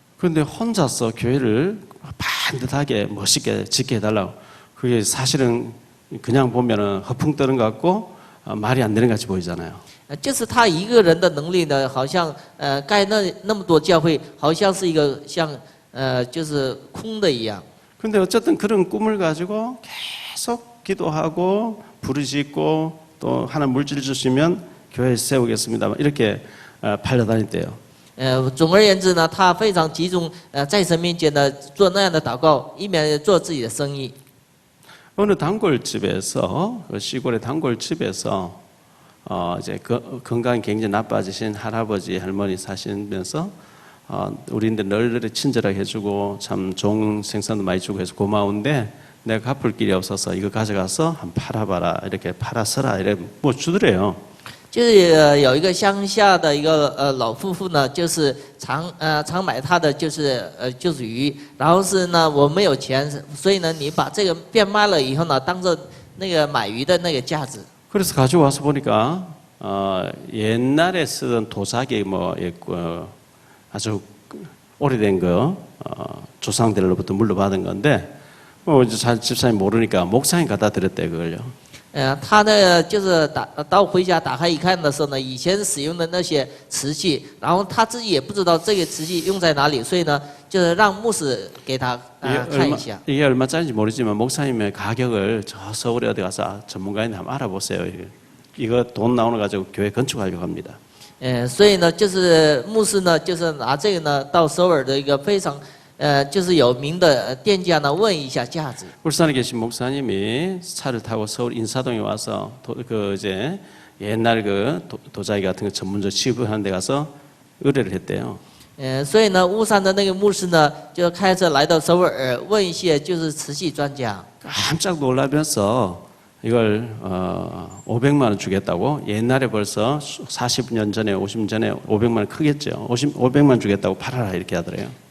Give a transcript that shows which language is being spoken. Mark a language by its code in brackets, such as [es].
[ko] 그런데 혼자서 교회를 반듯하게 멋있게 짓게 해달라고. 그게 사실은 그냥 보면은 허풍 뜨는 것 같고 말이 안 되는 것 같이 보이잖아요. [zh] 就是他一个人的能力呢，好像盖那么多教会，好像是一个像就是空的一样。 [ko] 근데 어쨌든 그런 꿈을 가지고 계속 기도하고 부르짖고 또 하나 물질 주시면 교회 세우겠습니다. 이렇게 팔려다녔대요. [zh] 总而言之呢，他非常集中在神面前呢做那样的祷告，一面做自己的生意。 [ko] 어느 단골집에서 시골의 단골집에서 이제 건강이 굉장히 나빠지신 할아버지 할머니 사시면서 우리인들 널널히 친절하게 해주고 참 좋은 생선도 많이 주고 해서 고마운데 내가 갚을 길이 없어서 이거 가져가서 한 팔아봐라 이렇게 팔아서라 이래 뭐 주더래요. [zh] 就是有一个乡下的一个老夫妇呢，就是常买他的就是鱼，然后是呢我没有钱，所以呢你把这个变卖了以后呢，当做那个买鱼的那个价值。 [ko] 그래서 가져와서 보니까 옛날에 쓰던 도자기 뭐 아주 오래된 거 조상들로부터 물려받은 건데 뭐 이제 잘 집사님 모르니까 목사님 갖다 드렸대 그걸요. [zh] 他呢就是到回家打开一看的时候呢，以前使用的那些瓷器，然后他自己也不知道这个瓷器用在哪里，所以呢就是让牧师给他看一下。 [ko] 이게 얼마짜리인지 모르지만 목사님의 가격을 저 서울에 어디 가서 전문가인데 한번 알아보세요. 이거 돈 나오는 거 가지고 교회 건축하려고 합니다. [zh] 所以呢就是牧师呢就是拿这个呢到首尔的一个非常就是有名的店家呢问一下价值。 [ko] 울산에 계신 목사님이 차를 타고 서울 인사동에 와서 이제 옛날 도자기 같은 거 전문적 취급하는 데 가서 의뢰를 했대요. [zh] 所以呢，巫山的那个牧师呢，就开车来到首尔，问一些就是瓷器专家。 [ko] 깜짝 놀라면서 이걸 500만 원 주겠다고 옛날에 벌써 40년 전에 50년 전에 500만 원 크겠죠. 500만 원 주겠다고 팔아라 이렇게 하더래요.